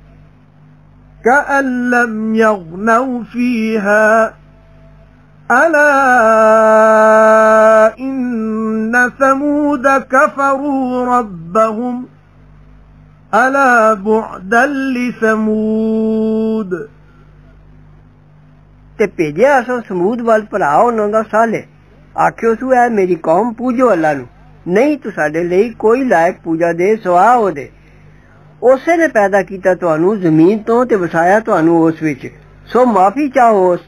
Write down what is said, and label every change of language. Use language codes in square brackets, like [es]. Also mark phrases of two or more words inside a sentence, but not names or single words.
[ar] كأن لم يغنوا فيها ألا إن ثمود كفروا ربهم ألا بعدا لثمود [pa] ਤੇ ਭੇਜਿਆ ਅਸਾਂ ਸਮੂਦ ਵੱਲ ਭਰਾ ਉਹਨਾਂ ਦਾ ਸਾਲੇ ਆਖਿਓ ਸੂ ਐ ਮੇਰੀ ਕੌਮ ਪੂਜੋ ਅੱਲਾ ਨੂੰ ਨਹੀਂ ਤੁਹਾਡੇ ਲਈ ਕੋਈ ਲਾਇਕ ਪੂਜਾ ਦੇ ਸਿਵਾ ਉਹਦੇ ਉਸੇ ਨੇ ਪੈਦਾ ਕੀਤਾ ਤੁਹਾਨੂੰ ਜ਼ਮੀਨ ਤੋਂ ਤੇ ਵਸਾਇਆ ਤੁਹਾਨੂੰ ਉਸ ਵਿੱਚ ਸੋ ਮਾਫੀ ਚਾਹੋ ਉਸ